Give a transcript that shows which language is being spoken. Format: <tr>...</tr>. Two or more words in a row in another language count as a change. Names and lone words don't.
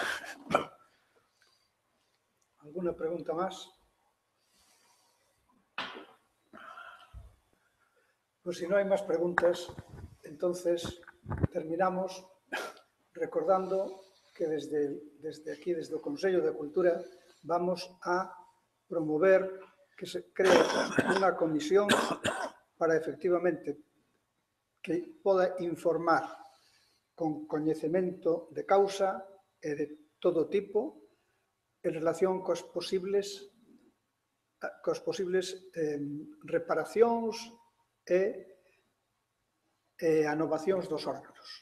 <es>¿Alguna pregunta más? Pues si no hay más preguntas, entonces terminamos recordando que desde</es> <gl>aquí, desde o Consello de Cultura, vamos a promover que se cree unha comisión para efectivamente que poda informar con coñecemento de causa e de todo tipo en relación cos posibles reparacións e anovacións dos órganos.</gl>